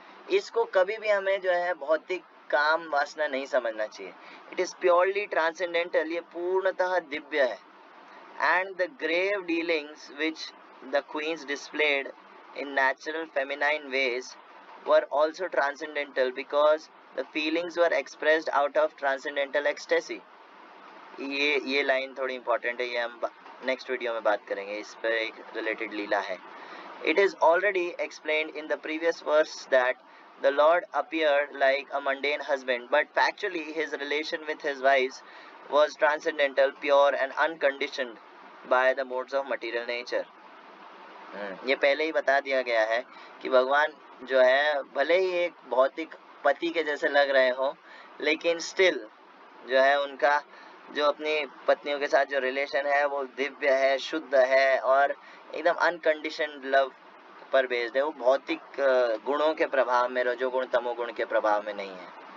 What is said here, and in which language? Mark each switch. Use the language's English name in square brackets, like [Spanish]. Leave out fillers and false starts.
[Hindi] इसको कभी भी हमें जो है भौतिक काम वासना नहीं समझना चाहिए। [English] it is purely transcendental, [Hindi] ये पूर्णतः दिव्य है। [English] And the grave dealings which the queens displayed in natural feminine ways were also transcendental because the feelings were expressed out of transcendental ecstasy. [Hindi] ये लाइन थोड़ी इंपॉर्टेंट है, ये हम नेक्स्ट वीडियो में बात करेंगे, इस पर एक रिलेटेड लीला है। [English] It is already explained in the previous verse that the Lord appeared like a mundane husband, but factually his relation with his wives was transcendental, pure and unconditioned by the modes of material nature. [Hindi] ये पहले ही बता दिया गया है कि भगवान जो है भले ही एक भौतिक पति के जैसे लग रहे हो, लेकिन स्टिल जो है उनका जो अपनी पत्नियों के साथ जो रिलेशन है वो दिव्य है, शुद्ध है और एकदम [English] unconditioned love [Hindi] पर बेस्ड है। वो भौतिक गुणों के प्रभाव में, रजोगुण तमोगुण के प्रभाव में नहीं है।